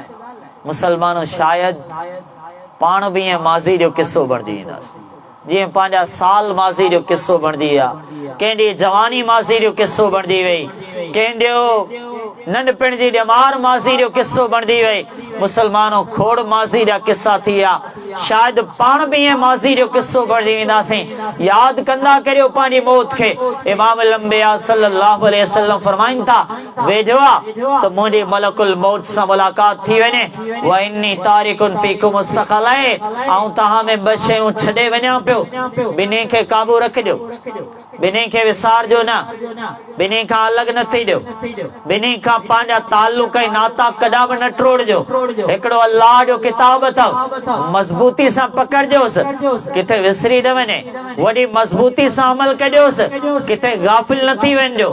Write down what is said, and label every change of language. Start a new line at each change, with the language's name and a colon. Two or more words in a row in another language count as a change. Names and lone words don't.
Sindhi: मुसलमानो शायदि पाण बि ईअं माज़ी जो किस्सो बणिजी ईंदासीं, जीअं पंहिंजा साल माज़ी जो किस्सो बणिजी विया, कंहिंजी जवानी माज़ी जो किस्सो बणिजी वई, कंहिंजो नंढपिण जी ॼमार माज़ी जो किस्सो बणिजी वई। मुसलमानो खोड़ माज़ी जा किस्सा थी विया, शायदि पाण बि ईअं माज़ी जो किस्सो बणिजी वेंदासीं। यादि कंदा करियो पंहिंजी मौत खे।
Arabic: إمام الأنبياء صلى الله عليه وسلم
Sindhi: फरमाइनि था वेझो आहे त मुंहिंजी
Arabic: ملك الموت
Sindhi: सां मुलाक़ात थी वञे,
Arabic: وإني تارك فيكم الثقلين,
Sindhi: ऐं तव्हां में ॿ शयूं छॾे वञा पियो, ॿिन्ही खे काबू रखिजो, ॿिन्ही खे विसारजो न, ॿिन्ही खां अलॻि न थीजो, ॿिन्ही खां पंहिंजा ताल्लुक ऐं नाता कॾहिं बि न टोड़जो। हिकिड़ो अल्लाह जो किताब अथव, मज़बूती सां पकड़जोसि, किथे विसरी न वञे, वॾी मज़बूती सां अमल कजोसि, किथे गाफ़िल न थी वञिजो।